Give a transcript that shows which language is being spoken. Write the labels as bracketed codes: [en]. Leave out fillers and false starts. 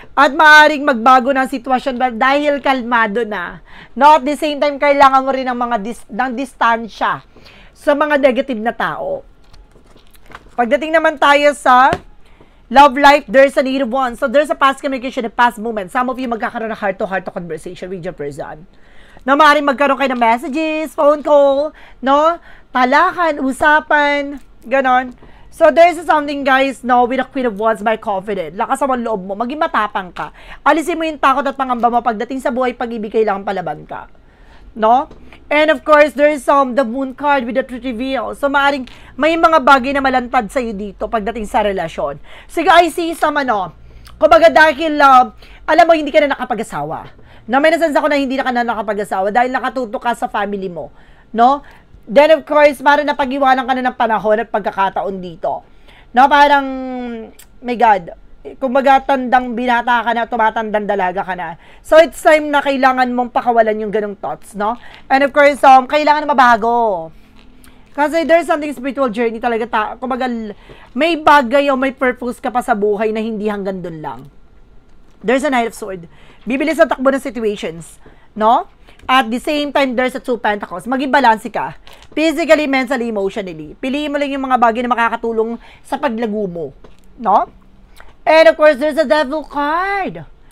[tl] At maaaring magbago ng sitwasyon dahil kalmado na. No? [en] At the same time, [tl] kailangan mo rin ng ng distansya sa mga negative na tao. Pagdating naman tayo sa [en] love life, there's a need of one. So, there's a past communication, a past moment. Some of you magkakaroon ng heart-to-heart conversation with your person. No, [tl] maaaring magkaroon kayo ng [en] messages, phone call, no? [tl] talakan, usapan, ganon. [en] So, there's something, guys, no, with the Queen of Wands by confident. [tl] Lakas ang loob mo. Maging matapang ka. Alisin mo yung takot at pangamba mo. Pagdating sa buhay, pag-ibig, kailangan palaban ka. No? [en] And of course, there is the Moon card with the Truth Reveal. [tl] So, maaring may mga bagay na malantad sa'yo dito pagdating sa relasyon. Sige, I see some, kumbaga dahil, alam mo, hindi ka na nakapag-asawa. Na may nasansa ko na hindi ka na nakapag-asawa dahil nakatutok ka sa family mo. No? Then, of course, parang napag-iwanan ka na ng panahon at pagkakataon dito. No, parang, my God, kumbaga tandang binata ka na, tumatandang dalaga ka na. [en] So, it's time [tl] na kailangan mong pakawalan yung ganong thoughts, no? And of course, kailangan na mabago. Kasi [en] there's something spiritual journey [tl] talaga. Kumbaga, may bagay o may purpose ka pa sa buhay na hindi hanggang dun lang. [en] There's a Knight of Swords. [tl] Bibilis ang takbo ng situations, no? [en] At the same time, there's a Two Pentacles. Maging balance ka. Physically, mentally, emotionally. [tl] Piliin mo lang yung mga bagay na makakatulong sa paglago mo. No? [en] And of course, there's a Devil card.